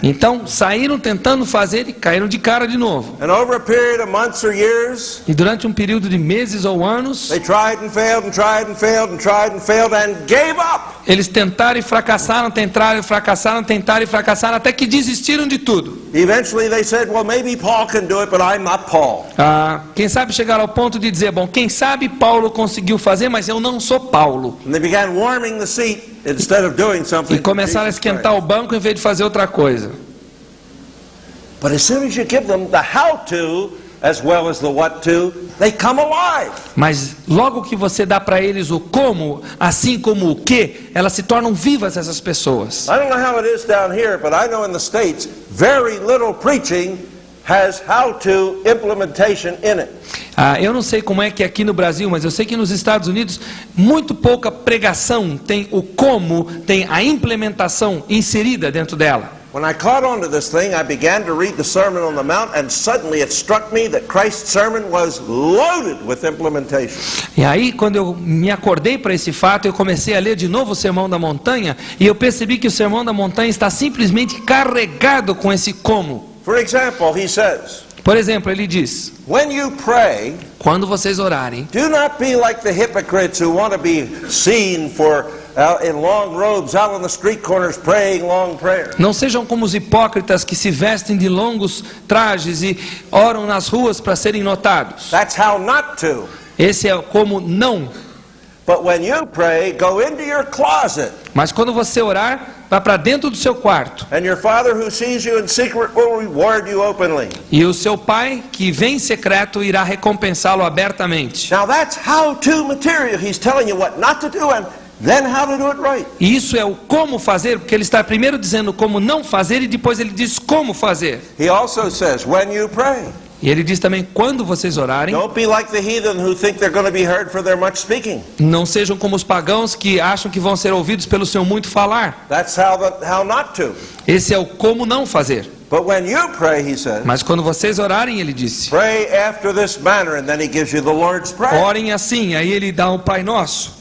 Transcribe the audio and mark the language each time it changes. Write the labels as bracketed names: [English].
[Portuguese] Então saíram tentando fazer e caíram de cara de novo. [English] And over a period of months or years, [Portuguese] E durante um período de meses ou anos, [English] they tried and failed and tried and failed and tried and failed and gave up. [Portuguese] eles tentaram e fracassaram, tentaram e fracassaram, tentaram e fracassaram, até que desistiram de tudo. [English] Eventually they said, well, maybe Paul can do it, but I'm not Paul. [Portuguese] Quem sabe chegaram ao ponto de dizer, bom, quem sabe Paulo conseguiu fazer, mas eu não sou Paulo. [English] And they began warming the seat instead of doing something. [Portuguese] E começaram a esquentar o banco em vez de fazer outra coisa. [English] But as soon as you give them the how-to as well as the what-to, they come alive. [Portuguese] Mas logo que você dá para eles o como, assim como o que, elas se tornam vivas, essas pessoas. [English] I don't know how it is down here, but I know in the States, very little preaching has how-to implementation in it. [Portuguese] Eu não sei como é que é aqui no Brasil, mas eu sei que nos Estados Unidos, muito pouca pregação tem o como, tem a implementação inserida dentro dela. [English] When I caught on to this thing, I began to read the Sermon on the Mount, and suddenly it struck me that Christ's sermon was loaded with implementation. [Portuguese] E aí, quando eu me acordei para esse fato, eu comecei a ler de novo o Sermão da Montanha, e eu percebi que o Sermão da Montanha está simplesmente carregado com esse como. [English] For example, he says, [Portuguese] Por exemplo, ele diz, [English] when you pray, [Portuguese] quando vocês orarem, [English] do not be like the hypocrites who want to be seen in long robes out on the street corners praying long prayers. [Portuguese] não sejam como os hipócritas que se vestem de longos trajes e oram nas ruas para serem notados. [English] That's how not to. [Portuguese] Esse é como não. [English] But when you pray, go into your closet, [Portuguese] Mas quando você orar, vá para dentro do seu quarto. [English] and your Father who sees you in secret will reward you openly. [Portuguese] E o seu pai, que vem em secreto, irá recompensá-lo abertamente. [English] Now that's how-to material. He's telling you what not to do and then how to do it right. [Portuguese] E isso é o como fazer, porque ele está primeiro dizendo como não fazer e depois ele diz como fazer. [English] He also says, when you pray, [Portuguese] E ele diz também, quando vocês orarem, [English] don't be like the heathen who think they're going to be heard for their much speaking. [Portuguese] não sejam como os pagãos que acham que vão ser ouvidos pelo seu muito falar. [English] That's how not to. [Portuguese] Esse é o como não fazer. [English] But when you pray, he says, [Portuguese] Mas quando vocês orarem, ele disse, [English] pray after this manner, and then he gives you the Lord's Prayer. [Portuguese] orem assim, aí ele dá o Pai Nosso.